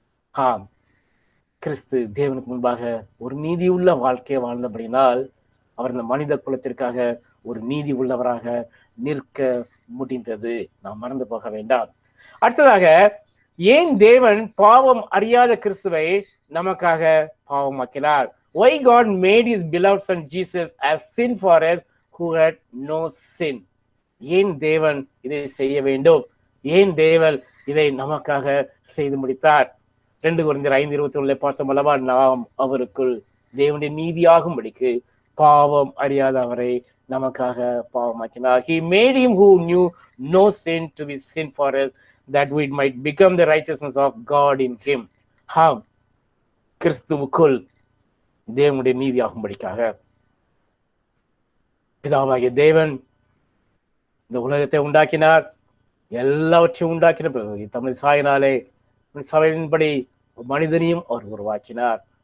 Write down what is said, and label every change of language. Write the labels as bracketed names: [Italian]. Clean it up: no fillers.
[Tamil] ஆம், கிறிஸ்து தேவனுக்கு முன்பாக ஒரு நீதி உள்ள வாழ்க்கையை வாழ்ந்தபடினால் அவர் இந்த மனித குலத்திற்காக ஒரு நீதி உள்ளவராக நிற்க முடிந்தது. நாம் மறந்து போக வேண்டாம். அடுத்ததாக, ஏன் தேவன் பாவம் அறியாத கிறிஸ்துவை நமக்காக பாவமாக்கினார்? [English] Why God made his beloved son Jesus as sin for us who had no sin? [Tamil] ஏன் தேவன் இதை செய்ய வேண்டும்? ஏன் தேவன் இதை நமக்காக செய்து முடித்தார்? 2 கொரிந்தியர் 5:21 பார்த்தோம் அல்லவா, நாம் அவருக்குள் தேவனுடைய நீதியாகும்படிக்கு பாவம் அறியாத அவரை நமக்காக பாவமாக்கினார். [English] He made him who knew no sin to be sin for us, that we might become the righteousness of God in him. [Tamil] கிறிஸ்துவுக்குள் தேவனுடைய நீதியாகும்படிக்காக பிதாவாகிய தேவன் இந்த உலகத்தை உண்டாக்கினார். எல்லாவற்றையும் உண்டாக்கின பிறகு தமிழ் சாயினாலே சபையின்படி மனிதனையும் அவர் உருவாக்கினார்.